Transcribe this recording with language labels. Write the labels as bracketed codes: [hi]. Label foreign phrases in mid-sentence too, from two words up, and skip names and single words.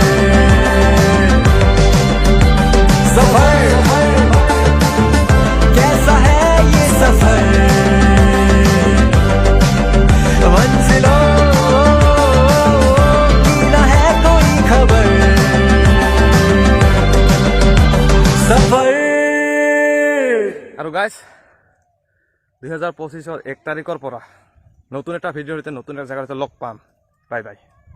[hi] सफर कैसा है ये सफर, मंजिलों की न है कोई खबर। सफर। [as] আৰু গাইজ 2025 1 তাৰিখৰ পৰা নতুন এটা ভিডিঅ'ৰ সৈতে নতুন এটা জেগাৰ সৈতে লগ পাম। [en] bye bye.